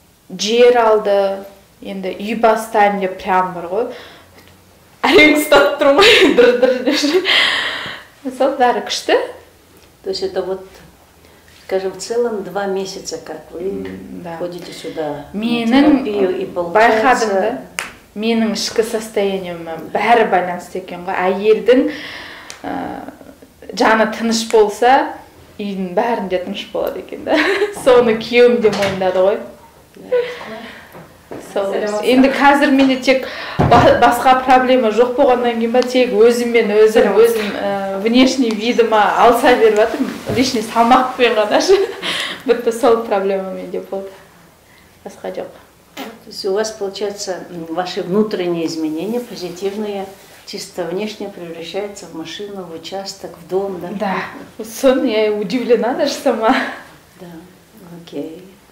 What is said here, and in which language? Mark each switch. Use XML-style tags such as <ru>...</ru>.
<kk>Жер алды. Енді үй бастаймын деп прям бар ғой. Әрең ұстап тұрмай, дыр-дыр. Мысалы, бәрі күшті.</kk> <ru>То есть это вот, скажем, в целом 2 месяца, как вы ходите сюда на терапию, и получается...</ru> <kk>Менің ішкі состоянием бәрі байланысты екен ғой. Әйелдің жаны тыныш болса, үйдің бәрінде тыныш болады екен да. Соны күйеуім де мойындады ғой. Енді қазір менде тек басқа проблема жоқ болғаннан кейін ба, тек өзіммен өзім внешний видыма алса беріп жатырмын, лишний салмақпен ғана. Бітті сол проблема менде болды. Басқа жоқ.</kk> <ru>То есть у вас, получается, ваши внутренние изменения, позитивные, чисто внешне превращаются в машину, в участок, в дом, да? Да. Сон, я удивлена даже сама. Да, окей.</ru>